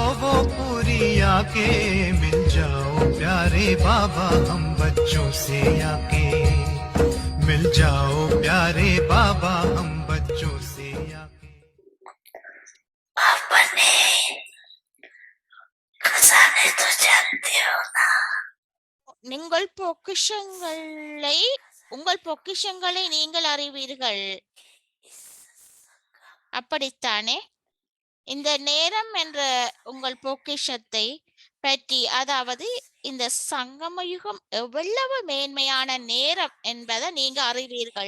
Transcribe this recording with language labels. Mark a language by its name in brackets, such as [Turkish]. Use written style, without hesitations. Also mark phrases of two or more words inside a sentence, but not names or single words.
[Hindi] वो पूरी आके, मिल जाओ प्यारे बाबा हम बच्चों से आके, मिल जाओ प्यारे बाबा हम बच्चों से आके। अपने खजाने तो जानते हो ना। [Tamil] நீங்கள் உங்கள் பொக்கிஷங்களை நீங்கள் அறிவீர்கள், அப்படித்தானே? இந்த நேரம் என்ற உங்கள் பொக்கிஷத்தை பற்றி, அதாவது இந்த சங்கமயுகம் எவ்வளவு மேன்மையான நேரம் என்பதை நீங்க அறிவீர்கள்.